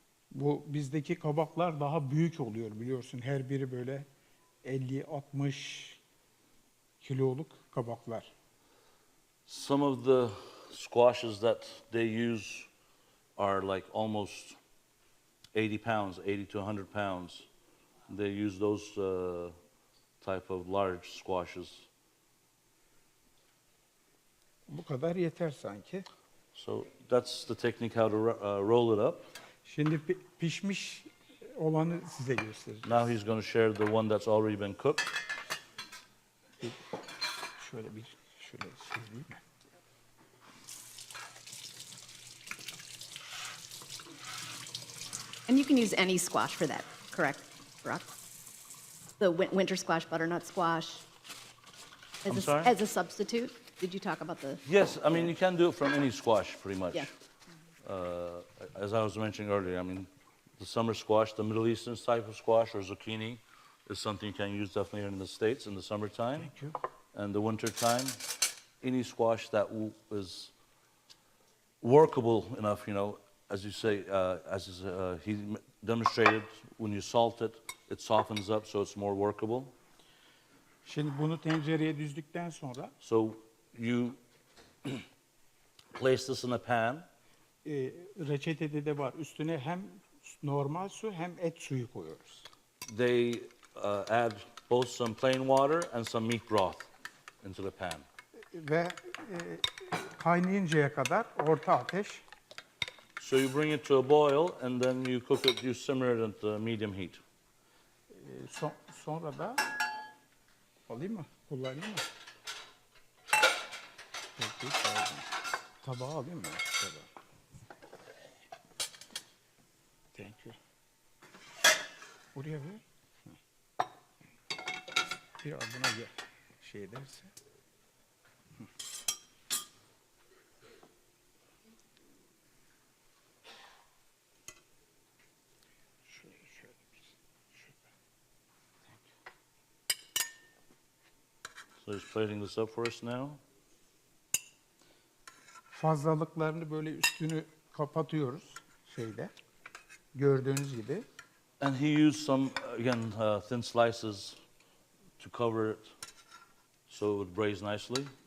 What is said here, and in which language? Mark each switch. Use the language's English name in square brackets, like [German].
[Turkish] Bu bizdeki kabaklar daha büyük oluyor biliyorsun. Her biri böyle 50-60 kiloluk kabaklar. [English] Some of the squashes that they use are like almost 80 pounds, 80 to 100 pounds. They use those type of large squashes. [Turkish] Bu kadar yeter sanki. [English] So that's the technique how to roll it up. [Turkish] Şimdi pişmiş olanı size göstereceğim. [English] Now he's going to share the one that's already been cooked. [Turkish] Şöyle söyleyeyim mi? [English] And you can use any squash for that, correct, Brock? The winter squash, butternut squash. I'm sorry? As a substitute? Did you talk about the? Yes, I mean, you can do it from any squash, pretty much. Yeah. As I was mentioning earlier, I mean, the summer squash, the Middle Eastern type of squash or zucchini is something you can use definitely here in the States in the summertime. Thank you. And the winter time, any squash that is workable enough, you know, as you say, he demonstrated, when you salt it, it softens up so it's more workable. [Turkish] Şimdi bunu tencereye düzdükten sonra [English] So you place this in a pan. [Turkish] reçetede de var. Üstüne hem normal su hem et suyu koyuyoruz. [English] They add both some plain water and some meat broth into the pan. [Turkish] Ve kaynayıncaya kadar orta ateş. [English] So you bring it to a boil and then you cook it, you simmer it at medium heat. [Turkish] Sonra da alayım mı? Kullanayım mı? Peki, pardon. Tabağı alayım mı? Tabağı. [English] Thank you. [Turkish] Buraya ver. Biraz buna gel. Şey derse. Şöyle bir. Şöyle. [English] So he's plating this up for us now. [Turkish] Fazlalıklarını böyle üstünü kapatıyoruz şeyde. Gördüğünüz gibi. [English] And he used some, again, thin slices to cover it so it would braise nicely.